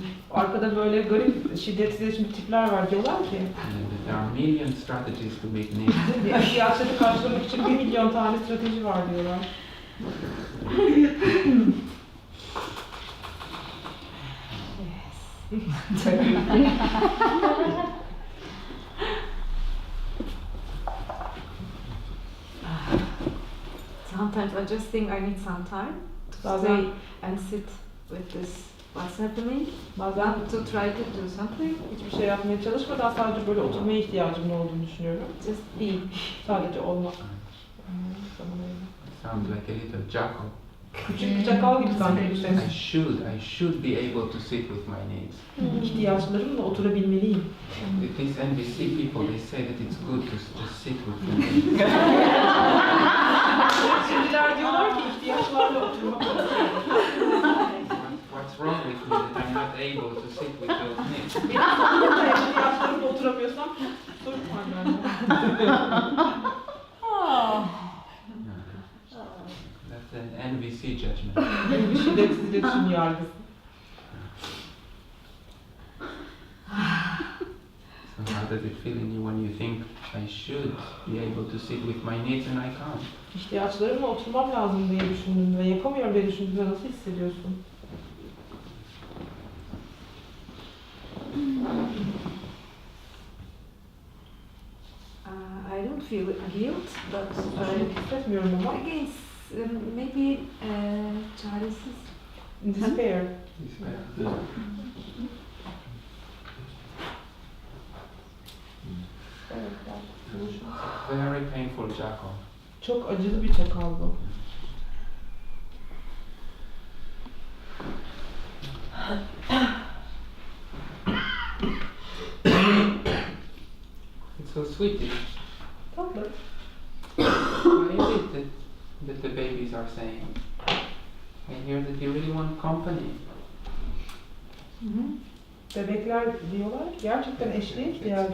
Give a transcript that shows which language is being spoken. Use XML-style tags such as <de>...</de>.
<tr>Arkada böyle garip, şiddetsiz iletişim tipler var, diyorlar ki</tr> <en>there are million strategies to meet needs.</en> <tr>ihtiyaçları karşılamak için 1 milyon tane strateji var diyorlar.</tr> <en>Sometimes I just think I need some time to</en> <tr>Bazen-</tr> <en>stay and sit with this what's happening.</en> <tr>Bazen</tr> <en>To try to do something.</en> <tr>hiçbir şey yapmaya çalışmadan sadece böyle oturmaya ihtiyacım olduğunu düşünüyorum.</tr> <en>Just be.</en> <tr>Sadece olmak. Zaman</tr> <en>Sounds like a little jackal.</en> <tr>Küçük bir çakal gibi sanki bir ses.</tr> <en>I should be able to sit with my needs.</en> <tr>İhtiyaçlarımla oturabilmeliyim.</tr> <en>These NVC people, they say that it's good to just sit with your needs.</en> <tr>Şimdiler diyorlar ki ihtiyaçlarla oturmak.</tr> <en>What's wrong with me that I'm not able to sit with those needs?</en> <tr>Benim sonunda ihtiyaçlarımla oturamıyorsam sorun var bende.</tr> <en>That's an NVC judgment.</en> <tr>Bir şiddetsiz iletişim yargısı.</tr> <en>So how does it feel in you when you think I should be able to sit with my needs and I can't?</en> <tr>İhtiyaçlarımla oturmam lazım diye düşündüm ve yapamıyorum diye düşündüğünde nasıl hissediyorsun?</tr> <en>I don't feel guilt, but</en> <tr>Suçluluk hissetmiyorum ama</tr> <en>again, maybe</en> <tr>çaresiz.</tr> <en>despair. Despair. Very painful jackal.</en> <tr>Çok acılı bir çakal bu.</tr> <en>It's so sweet.</en> <tr>Tatlı.</tr> <en>What is it that the babies are saying? I hear that you really want company.</en> <tr>Bebekler diyorlar ki gerçekten eşliğe ihtiyacım</tr>